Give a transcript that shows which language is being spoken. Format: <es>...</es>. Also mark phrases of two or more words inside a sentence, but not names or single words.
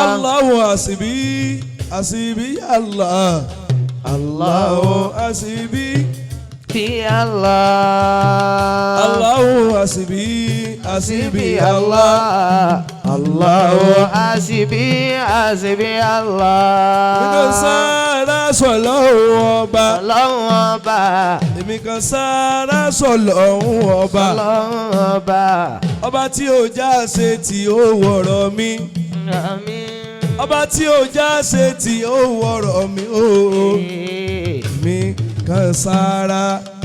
<ar>الله حسبي حسبي الله الله حسبي في الله الله حسبي حسبي الله الله حسبي حسبي الله</ar> <yo>èmi kan sára sọ̀lọ́hun ọba ọlọ́run ọba èmi kan sára sọ̀lọ́hun ọba ọlọ́run ọba ọba tí ó já ṣe tí ó wọ̀rọ̀ mi àmín ọba tí ó já ṣe tí ó wọ̀rọ̀ mi ó mi kan sára</yo>